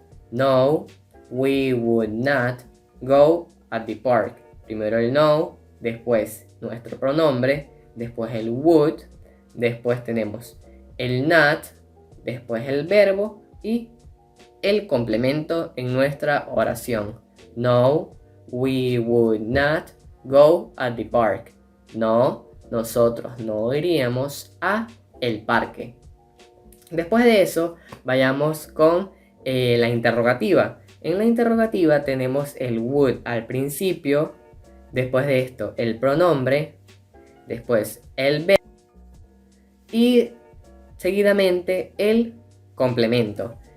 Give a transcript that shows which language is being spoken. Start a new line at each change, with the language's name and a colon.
English: No, we would not go at the park.
Spanish: Primero el no, después nuestro pronombre, después el would, después tenemos el not, después el verbo y el complemento en nuestra oración.
English: No, we would not go at the park.
Spanish: No, nosotros no iríamos a el parque. Después de eso, vayamos con la interrogativa. En la interrogativa tenemos el would al principio, después de esto el pronombre, después el verbo y seguidamente el complemento.